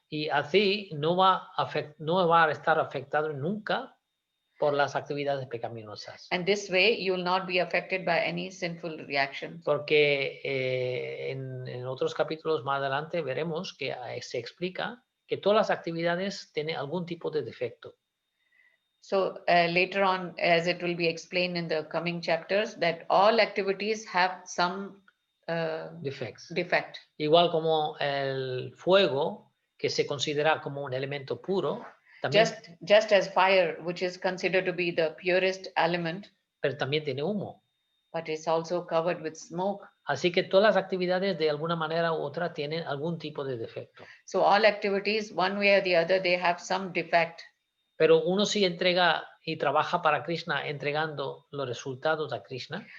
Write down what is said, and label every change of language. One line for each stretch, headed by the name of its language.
Spanish: Y así no va a estar afectado nunca por las actividades pecaminosas.
English: And this way you will not be affected by any sinful reaction.
Spanish: Porque en otros capítulos más adelante veremos que se explica que todas las actividades tienen algún tipo de defecto.
English: So later on, as it will be explained in the coming chapters, that all activities have some Defects. defect.
Spanish: Igual como el fuego, que se considera como un elemento puro, también,
English: Just as fire, which is considered to be the purest element,
Spanish: pero también tiene humo.
English: but it's also covered with smoke.
Spanish: Así que todas las actividades de alguna manera u otra tienen algún tipo de defecto.
English: So all activities, one way or the other, they have some defect.
Spanish: Pero uno sí entrega y trabaja para Krishna entregando los resultados a Krishna.